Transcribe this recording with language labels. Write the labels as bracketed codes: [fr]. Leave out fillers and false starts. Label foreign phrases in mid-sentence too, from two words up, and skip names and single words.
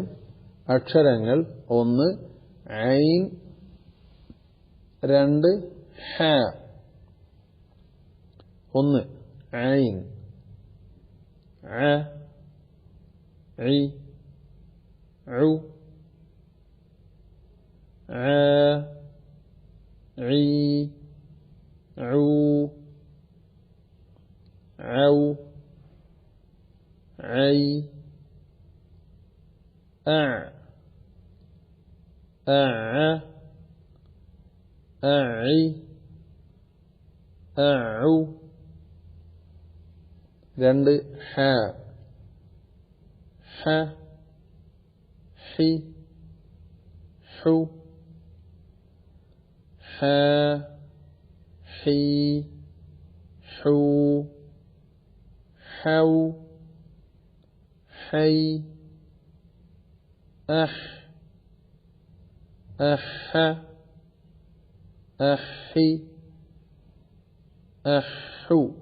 [ml] അക്ഷരങ്ങൾ: 1. ഐൻ, 2. ഹ. 1. ഐൻ, അ, ഇ, [ar] عو ع عي عو عو عي أع أع أعي [ml] أعو രണ്ട് ഹ [ar] هَ هِ هُ هَ هِ هُ هَوْ هَيْ أَهْ أَهَ أَهِ أَهُ.